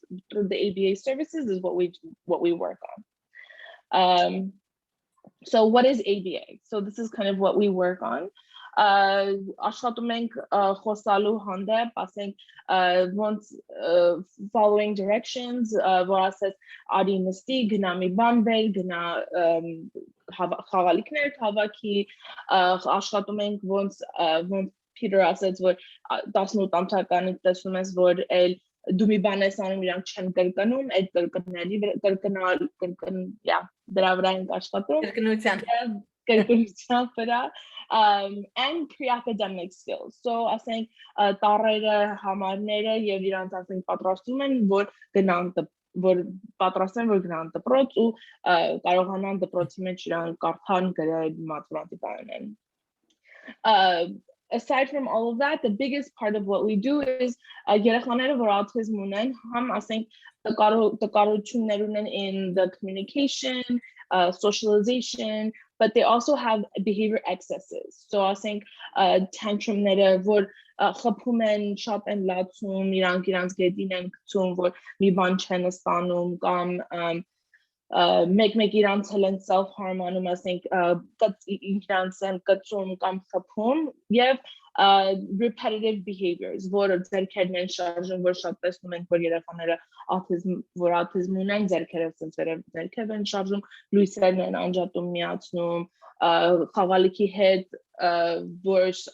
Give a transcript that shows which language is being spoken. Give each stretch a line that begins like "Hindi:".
English: Through the ABA services is what we work on. So what is ABA? So this is kind of what we work on.
Armenian: Աշխատում ենք խոսալու հանդեպ, ասենք
English: once following directions,
Armenian: որ ասես արի նստի, գնա մի բան բեր, գնա խաղալիքներ հավաքի, աշխատում ենք once Peter ասեց, որ 18 ամսականից տեսնում ես, որ էլ դու մի բան ես անում, իրանք չեն կրկնում, այդ կրկնալ, դրա վրա ենք աշխատում, կրկնության վրա,
English: and pre-academic skills. So I think
Armenian: տարերը, համարները եւ իրանք ասենք պատրաստում են, որ գնան որ պատրաստեն, որ գնան դպրոց ու կարողանան դպրոցի մեջ իրանք կարդան, գրել, մաթեմատիկան անեն.
English: Aside from all of that, the biggest part of what we do is
Armenian: երեխաները որ autism ունեն, համ ասենք տկարություններ ունեն
English: in the communication, socialization, but they also have behavior excesses. So I think
Armenian: tantrumները որ խփում են, շատ են լացում, իրանք գետին են գցում, որ մի բան չեն ստանում կամ make իրանց հենց self-harm անում, ասենք իրանց են կծում կամ խփում եւ
English: repetitive behaviors,
Armenian: որ ձերքերն են շարժում, որ շատ տեսնում ենք, որ երեխաները autism ունեն, ձերքերով են շարժում, լույսերն են անջատում, միացնում, խաղալիքի հետ, որ